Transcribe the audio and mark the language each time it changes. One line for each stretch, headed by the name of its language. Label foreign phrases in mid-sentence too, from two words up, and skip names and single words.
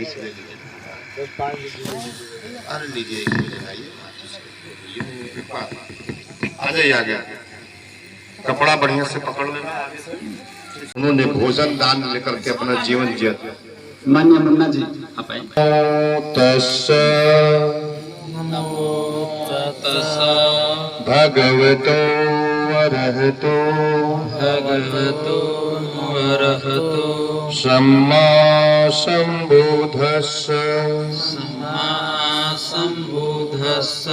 Hindi: आ जाइए आगे, कपड़ा बढ़िया से पकड़ लेना। उन्होंने भोजन दान लेकर के अपना जीवन जिया। मान्य मुन्ना जी आप आए।
Pali: नमो तस्सा भगवतो अरहतो अरहतो सम्मा सम्बुद्धस्स सम्मा सम्बुद्धस्स